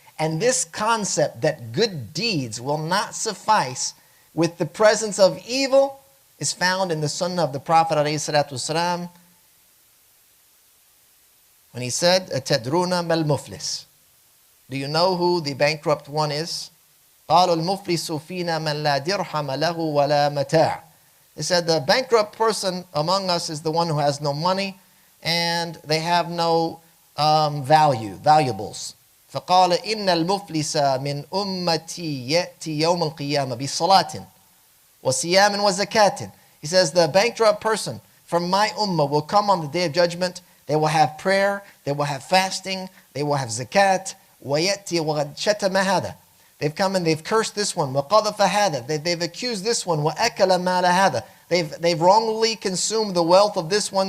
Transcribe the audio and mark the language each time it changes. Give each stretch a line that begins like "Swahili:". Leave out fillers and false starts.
English: And this concept that good deeds will not suffice with the presence of evil is found in the sunnah of the Prophet ﷺ when he said,
Arabic: "Atadruna mal muflis."
English: Do you know who the bankrupt one is?
Arabic: قالوا المفلس فينا من لا درهم له ولا متاع.
English: They said the bankrupt person among us is the one who has no money and they have no valuables.
Arabic: فقال إن المفلس من أمتي يأتي يوم القيامة بصلاة وصيام وزكاة.
English: He says the bankrupt person from my ummah will come on the day of judgment. They will have prayer, they will have fasting, they will have zakat.
Arabic: ويأتي وقد شتم هذا.
English: They've come and they've cursed this one.
Arabic: وقذف هذا.
English: They've accused this one.
Arabic: وأكل مال هذا.
English: They've wrongly consumed the wealth of this one.